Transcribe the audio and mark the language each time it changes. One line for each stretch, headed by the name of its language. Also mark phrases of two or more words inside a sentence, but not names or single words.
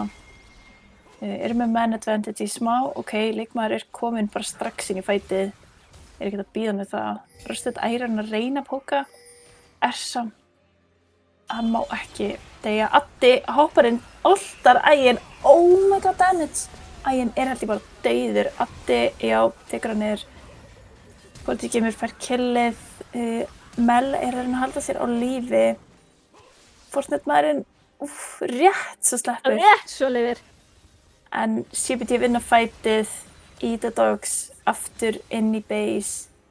Icelandic: Eru með
English: man advantage
Icelandic: í smá, leikmaður er komin bara strax inn í fætið. Er ekkert að bíða með það. Rusted Iron að reyna að póka. Ersa, hann má ekki deyja. Addi hoppar inn, oltar Ægin.
English: Oh my god, damage!
Icelandic: Ægin er held ég bara dauður. Addi, já, tekur hann niður. Forty Gamer fær killið. Mel er að reyna að halda sér á lífi. Fortnite maðurinn, rétt svo sleppur. Rétt svo lifir. En CBT vinna fætið í The Dogs aftur inn í base.